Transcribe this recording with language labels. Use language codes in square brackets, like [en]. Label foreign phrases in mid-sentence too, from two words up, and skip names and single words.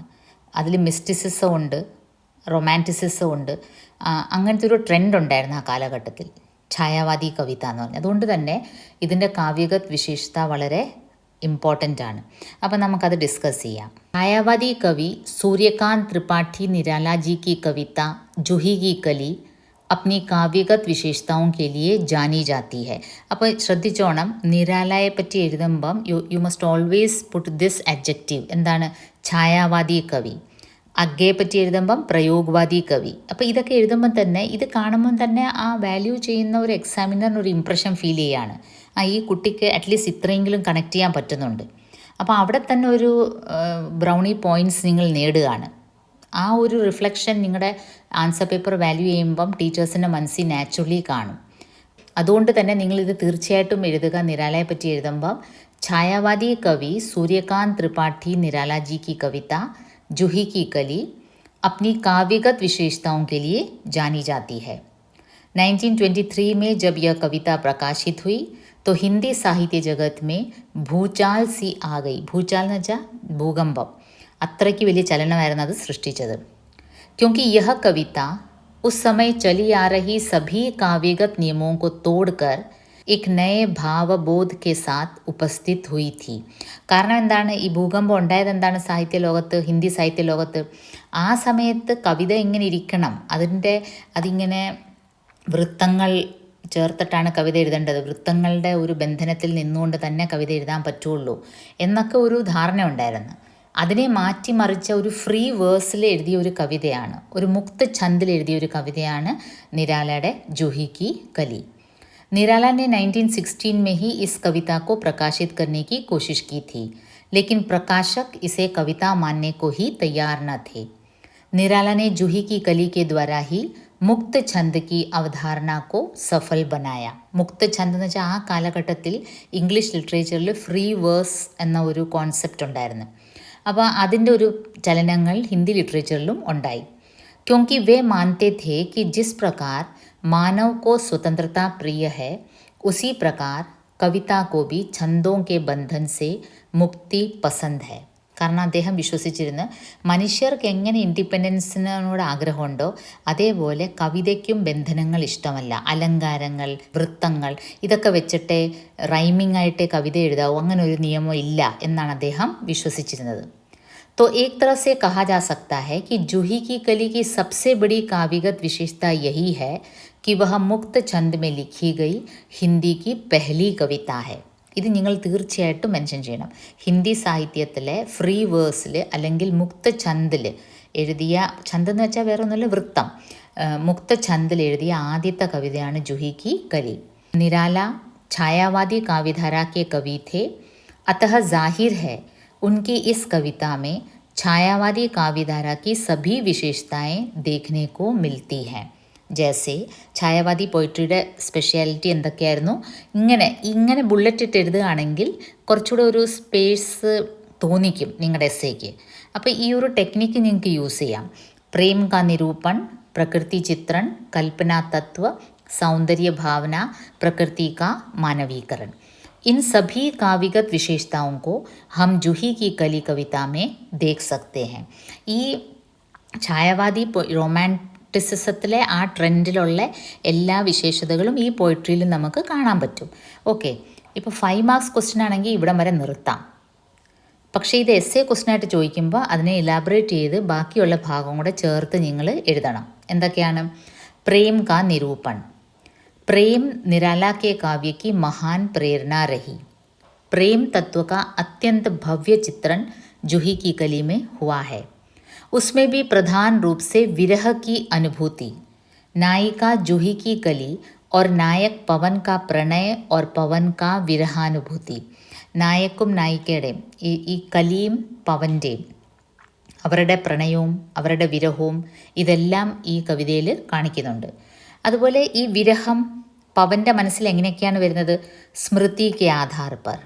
[ml] അതിൽ മിസ്റ്റിസിസം ഉണ്ട്, റൊമാൻറ്റിസിസം ഉണ്ട്. അങ്ങനത്തെ ഒരു ട്രെൻഡ് ഉണ്ടായിരുന്നു ആ കാലഘട്ടത്തിൽ, ഛായാവാദി കവിത എന്ന് പറഞ്ഞത്. അതുകൊണ്ട് തന്നെ ഇതിൻ്റെ കാവ്യഗത് വിശേഷത വളരെ ഇമ്പോർട്ടൻ്റ് ആണ്. അപ്പം നമുക്കത് ഡിസ്കസ് ചെയ്യാം. [hi] छायावादी कवि सूर्यकांत त्रिपाठी निराला जी की कविता जूही की कली अपनी काव्यगत विशेषताओं के लिए जानी जाती है. [ml] അപ്പോൾ ശ്രദ്ധിച്ചോണം, നിരാലയെ പറ്റി എഴുതുമ്പം [en] you must always put this adjective. [ml] എന്താണ്? [hi] छायावादी कवि. [ml] അഗ്ഗയെ പറ്റി എഴുതുമ്പം [hi] प्रयोगवादी कवि. [ml] അപ്പോൾ ഇതൊക്കെ എഴുതുമ്പം തന്നെ, ഇത് കാണുമ്പം തന്നെ ആ വാല്യൂ ചെയ്യുന്ന ഒരു എക്സാമിനറിന് ഒരു [en] impression feel [ml] ചെയ്യുകയാണ്. ഈ കുട്ടിക്ക് അറ്റ്ലീസ്റ്റ് ഇത്രയെങ്കിലും കണക്ട് ചെയ്യാൻ പറ്റുന്നുണ്ട്. അപ്പോൾ അവിടെ തന്നെ ഒരു [en] brownie points [ml] നിങ്ങൾ നേടുകയാണ്. ആ ഒരു റിഫ്ലക്ഷൻ നിങ്ങളുടെ [en] answer paper [ml] വാല്യൂ ചെയ്യുമ്പം ടീച്ചേഴ്സിൻ്റെ മനസ്സിൽ നാച്ചുറലി കാണും. അതുകൊണ്ട് തന്നെ നിങ്ങളിത് തീർച്ചയായിട്ടും എഴുതുക. നിരാലയെ പറ്റി എഴുതുമ്പം [hi] छायावादी कवि सूर्यकांत त्रिपाठी निराला जी की कविता जूही की कली अपनी काव्यगत विशेषताओं के लिए जानी जाती है. 1923 में जब यह कविता प्रकाशित हुई तो हिंदी साहित्य जगत में भूचाल सी आ गई. [ml] भूचाल എന്ന് വെച്ചാൽ ഭൂകമ്പം. അത്രയ്ക്ക് വലിയ ചലനമായിരുന്നു അത് സൃഷ്ടിച്ചത്. [hi] क्योंकि यह कविता उस समय चली आ रही सभी काव्यगत नियमों को तोड़कर एक नए ഭാവബോധ के साथ उपस्थित हुई थी. [ml] കാരണം എന്താണ്, ഈ ഭൂകമ്പം ഉണ്ടായത് എന്താണ് സാഹിത്യ ലോകത്ത്, ഹിന്ദി സാഹിത്യ ലോകത്ത് ആ സമയത്ത് കവിത എങ്ങനെ ഇരിക്കണം, അതിങ്ങനെ വൃത്തങ്ങൾ ചേർത്തിട്ടാണ് കവിത എഴുതേണ്ടത്, വൃത്തങ്ങളുടെ ഒരു ബന്ധനത്തിൽ നിന്നുകൊണ്ട് തന്നെ കവിത എഴുതാൻ പറ്റുള്ളൂ എന്നൊക്കെ ഒരു ധാരണ ഉണ്ടായിരുന്നു. അതിനെ മാറ്റിമറിച്ച ഒരു [en] free verse [ml] എഴുതിയ ഒരു കവിതയാണ്, ഒരു മുക്ത ഛന്ദിൽ എഴുതിയ ഒരു കവിതയാണ് നിരാലയുടെ ജൂഹി കി കലി. [hi] निराला ने 1916 में ही इस कविता को प्रकाशित करने की कोशिश की थी, लेकिन प्रकाशक इसे कविता मानने को ही तैयार न थे. निराला ने जूही की कली के द्वारा ही मुक्त छंद की അവധാരണ को सफल बनाया. [ml] മുക്ത ഛന്ദ് എന്ന് വെച്ചാൽ ആ കാലഘട്ടത്തിൽ ഇംഗ്ലീഷ് ലിറ്ററേച്ചറിൽ [en] free verse [ml] എന്ന ഒരു കോൺസെപ്റ്റ് ഉണ്ടായിരുന്നു. അപ്പോൾ അതിൻ്റെ ഒരു ചലനങ്ങൾ ഹിന്ദി ലിറ്ററേച്ചറിലും ഉണ്ടായി. [hi] क्योंकि वे मानते थे कि जिस प्रकार मानव को स्वतंत्रता प्रिय है, उसी प्रकार कविता को भी छंदों के बंधन से मुक्ति पसंद है. [ml] കാരണം അദ്ദേഹം വിശ്വസിച്ചിരുന്നു മനുഷ്യർക്ക് എങ്ങനെ ഇൻഡിപെൻഡൻസിനോട് ആഗ്രഹമുണ്ടോ അതേപോലെ കവിതയ്ക്കും ബന്ധനങ്ങൾ ഇഷ്ടമല്ല. അലങ്കാരങ്ങൾ, വൃത്തങ്ങൾ ഇതൊക്കെ വെച്ചിട്ട് റൈമിംഗ് ആയിട്ടേ കവിത എഴുതാവൂ, അങ്ങനെ ഒരു നിയമം ഇല്ല എന്നാണ് അദ്ദേഹം വിശ്വസിച്ചിരുന്നത്. [hi] तो एक तरह से कहा जा सकता है कि जूही की कली की सबसे बड़ी काव्यगत विशेषता यही है कि वह मुक्त छंद में लिखी गई हिंदी की पहली कविता है. [ml] ഇത് നിങ്ങൾ തീർച്ചയായിട്ടും മെൻഷൻ ചെയ്യണം. ഹിന്ദി സാഹിത്യത്തിലെ ഫ്രീ വേഴ്സിൽ അല്ലെങ്കിൽ മുക്ത ഛന്ദിൽ എഴുതിയ, ഛന്ത് എന്ന് വെച്ചാൽ വേറെ ഒന്നുമില്ല, വൃത്തം, മുക്ത ഛന്ദിൽ എഴുതിയ ആദ്യത്തെ കവിതയാണ് ജൂഹി കി കലി. [hi] निराला छायावादी काव्यधारा के कवि थे, अतः जाहिर है उनकी इस कविता में छायावादी काव्यधारा की सभी विशेषताएं देखने को मिलती हैं. [ml] ജേസെ ഛായാവാദി പോയിട്രിയുടെ സ്പെഷ്യാലിറ്റി എന്തൊക്കെയായിരുന്നു, ഇങ്ങനെ ബുള്ളറ്റ് ഇട്ട് എഴുതുകയാണെങ്കിൽ കുറച്ചുകൂടെ ഒരു സ്പേസ് തോന്നിക്കും നിങ്ങളുടെ എസ്സേക്ക്. അപ്പോൾ ഈ ഒരു ടെക്നിക്ക് നിങ്ങൾക്ക് യൂസ് ചെയ്യാം. [hi] प्रेम का निरूपण, प्रकृति चित्रण, कल्पना तत्व, सौंदर्य भावना, प्रकृति का मानवीकरण. इन सभी काव्यगत विशेषताओं को हम जूही की कली कविता में देख सकते हैं. [ml] ഈ ഛായാവാദി റൊമാൻറ്റിസിസത്തിലെ ആ ട്രെൻഡിലുള്ള എല്ലാ വിശേഷതകളും ഈ പോയിട്രിയിലും നമുക്ക് കാണാൻ പറ്റും. ഓക്കെ, ഇപ്പോൾ 5 [en] marks question [ml] ആണെങ്കിൽ ഇവിടം വരെ നിർത്താം. പക്ഷേ ഇത് എസ്സേ ക്വസ്റ്റ്യനായിട്ട് ചോദിക്കുമ്പോൾ അതിനെ ഇലാബറേറ്റ് ചെയ്ത് ബാക്കിയുള്ള ഭാഗം കൂടെ ചേർത്ത് നിങ്ങൾ എഴുതണം. [hi] എന്തൊക്കെയാണ്? प्रेम का निरूपण. प्रेम निराला के काव्य की महान प्रेरणा रही. प्रेम तत्व का अत्यंत भव्य चित्रण जूही की कली में हुआ है. उसमें भी प्रधान रूप से विरह की अनुभूति. नायिका जूही की कली और नायक पवन का प्रणय और पवन का विरहानुभूति. [ml] നായക്കും നായികയുടെയും ഈ കലിയും പവൻ്റെയും അവരുടെ പ്രണയവും അവരുടെ വിരഹവും ഇതെല്ലാം ഈ കവിതയിൽ കാണിക്കുന്നുണ്ട്. അതുപോലെ ഈ വിരഹം പവൻ്റെ മനസ്സിൽ എങ്ങനെയൊക്കെയാണ് വരുന്നത്? [hi] स्मृति के आधार पर.